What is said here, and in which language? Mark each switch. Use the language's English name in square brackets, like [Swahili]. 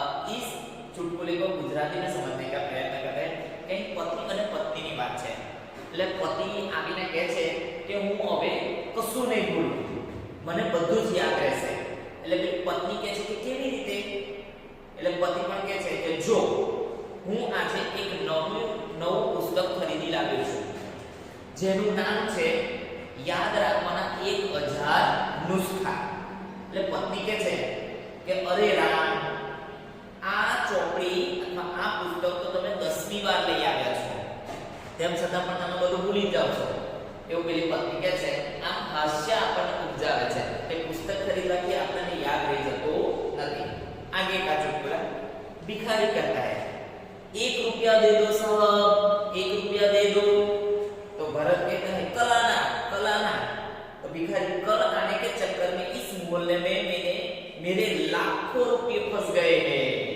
[Hindi] इस चुटकुले को गुजराती में समझने का प्रयत्न करते हैं। कहीं पति और पत्नी की बात है, [Gujarati] એટલે પતિ આવીને કહે છે કે હું હવે કશું નહીં ભૂલું, મને બધું જ યાદ રહેશે। એટલે પત્ની કહે છે કે કેવી રીતે? એટલે પતિ પણ કહે છે કે જો હું આજે એક નવું પુસ્તક ખરીદી લાવ્યો છું જેનું નામ છે યાદ રાખવાના 1000 નુસ્ખા। એટલે પત્ની કહે છે કે અરે રામ, આ ચોપડી અથવા આ પુસ્તક તો તમે 10મી વાર લઈ આવ્યા છો, તેમ છતાં પણ તમે બધું ભૂલી જાવ છો। એવું પેલી પત્ની કહે છે। આમ હાસ્ય આપણને ઉપજાવે છે કે પુસ્તક ખરીદવાથી આપણને યાદ રહી જતો નથી। [Hindi] आगे का चुटकुला, भिखारी कहता है, 1 रुपया दे दो साहब, 1 रुपया दे दो। तो भरत कहता है, कल आना। तो भिखारी, कल आने के चक्कर में इस मोहल्ले में मेरे लाखों रुपये फंस गए हैं।